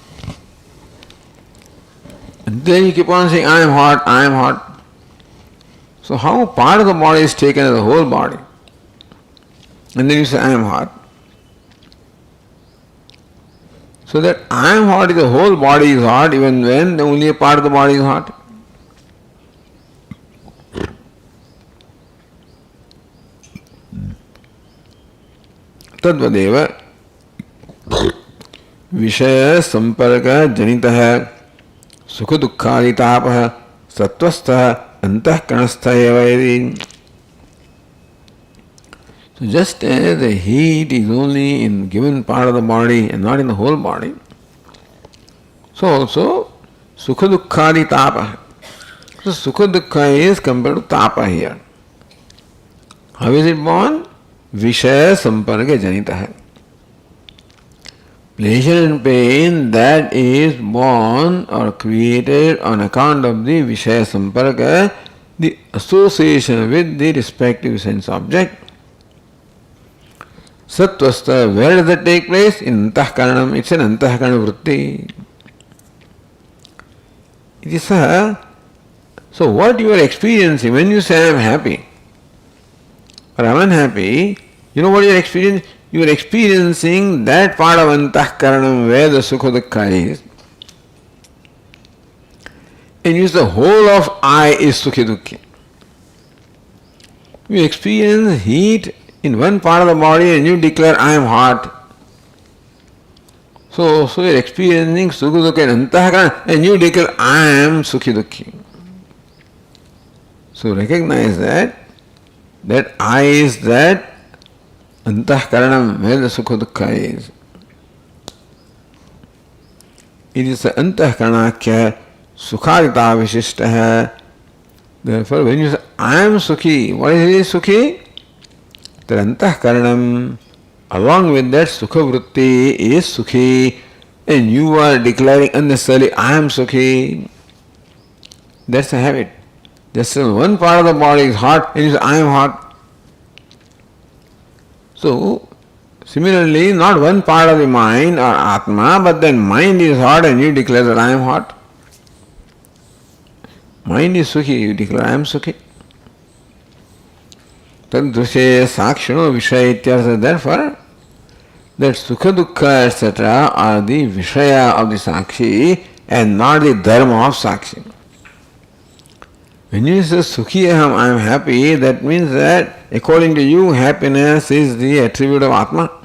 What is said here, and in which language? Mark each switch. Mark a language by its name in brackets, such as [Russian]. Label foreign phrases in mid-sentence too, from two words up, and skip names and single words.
[English] And then you keep on saying, I am hot, I am hot. So how part of the body is taken as the whole body? And then you say, I am hot. So that I am hot is the whole body is hot, even when only a part of the body is hot. [Sanskrit] तद्वदेव विषय संपर्क जनितः सुख दुःखादितापः सत्वस्थः अंतःकरणस्थः एव यदि. [English] So just as the heat is only in given part of the body and not in the whole body, so also [Sanskrit] sukha dukkhadi tapa. [English] So [Sanskrit] sukha dukkha [English] is compared to tapa here. How is it born? [Sanskrit] Vishaya samparga janitaha. [English] Pleasure and pain that is born or created on account of the [Sanskrit] Vishaya samparga, [English] the association with the respective sense object. Satvastha, where does that take place? In antahkaranam. It's an [Sanskrit] antahkarana vritti. [English] It is so what you are experiencing when you say I am happy or I am unhappy, you know what you are experiencing? You are experiencing that part of antahkaranam where the [Sanskrit] sukha dukkha [English] is. And you say the whole of I is [Sanskrit] sukhi dukkhi. [English] You experience heat in one part of the body and you declare I am hot. So you are experiencing [Sanskrit] sukha dukkha [English] and antahkarana and you declare I am [Sanskrit] sukhi dukkhi. [English] So recognize that I is that antahkaranam where the [Sanskrit] sukha dukkha [English] is. It is the [Sanskrit] antahkaranakya sukhadita vishishtah. [English] Therefore when you say I am sukhi, what is sukhi? The antahkaranam along with that [Sanskrit] sukha vritti [English] is sukhi, and you are declaring unnecessarily I am sukhi. That's a habit. Just one part of the body is hot and you say I am hot. So similarly, not one part of the mind or atma, but then mind is hot and you declare that I am hot. Mind is sukhi, you declare I am sukhi. [Sanskrit] Tadrushe sakshino vishaya ityartha. [English] Therefore, that Sukha Dukkha etc. are the Vishaya of the Sakshi and not the [Sanskrit] Dharma of Sakshi. [English] When you say [Sanskrit] Sukhi Aham, [English] I am happy, that means that according to you, happiness is the attribute of Atma.